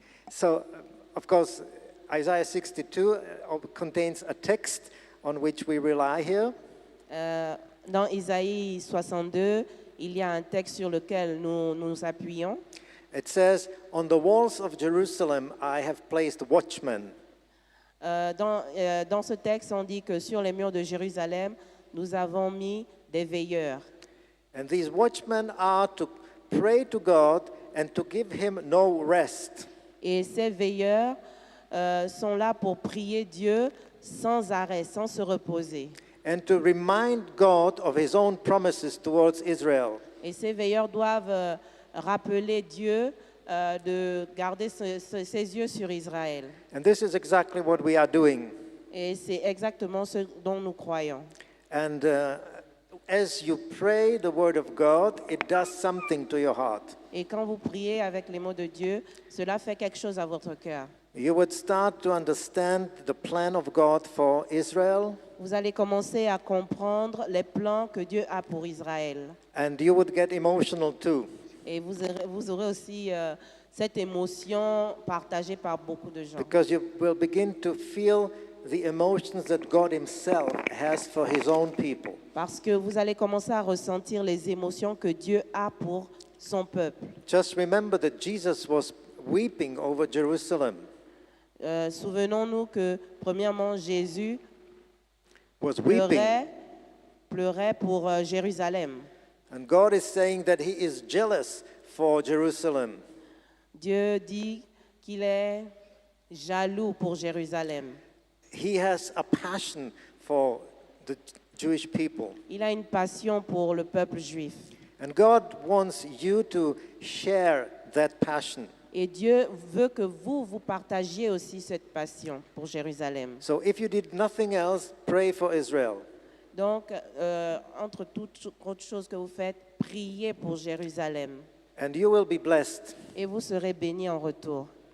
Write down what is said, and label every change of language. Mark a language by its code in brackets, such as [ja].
[en] So, of course, Isaiah 62 contains a text on which we rely here. [fr] Dans Isaïe 62, il y a un texte sur lequel nous nous appuyons. [en] It says, "On the walls of Jerusalem I have placed watchmen." [fr] Dans ce texte, on dit que sur les murs de Jérusalem, nous avons mis des veilleurs. [en] And these watchmen are to pray to God and to give him no rest. [fr] Et ces veilleurs sont là pour prier Dieu sans arrêt, sans se reposer. [en] And to remind God of his own promises towards Israel. [fr] Et ces veilleurs doivent rappeler Dieu de garder ses yeux sur Israël. [en] And this is exactly what we are doing. [fr] Et c'est exactement ce dont nous croyons. [en] And as you pray the word of God, it does something to your heart. [fr] Et quand vous priez avec les mots de Dieu, cela fait quelque chose à votre cœur. [en] You would start to understand the plan of God for Israel, [fr] Vous allez commencer à comprendre les plans que Dieu a pour Israël. [en] and you would get emotional too. [fr] Et vous aurez aussi cette émotion partagée par beaucoup de gens. [en] Because you will begin to feel the emotions that God himself has for his own people. [fr] Parce que vous allez commencer à ressentir les émotions que Dieu a pour son peuple. [en] Just remember that Jesus was weeping over Jerusalem, [fr] Souvenons-nous que, premièrement, Jésus [en] was weeping. [fr] pleurait pour Jérusalem. [en] And God is saying that he is jealous for Jerusalem. [fr] Dieu dit qu'il est jaloux pour Jérusalem. [en] He has a passion for the Jewish people. [fr] Il a une passion pour le peuple juif. [en] And God wants you to share that passion. [fr] Et Dieu veut que vous partagiez aussi cette passion pour Jérusalem. [en] So if you did nothing else, pray for Israel. [fr] Donc, entre toutes autres choses que vous faites, priez pour Jérusalem. [en] And you will be blessed. [fr] Et vous serez bénis en retour.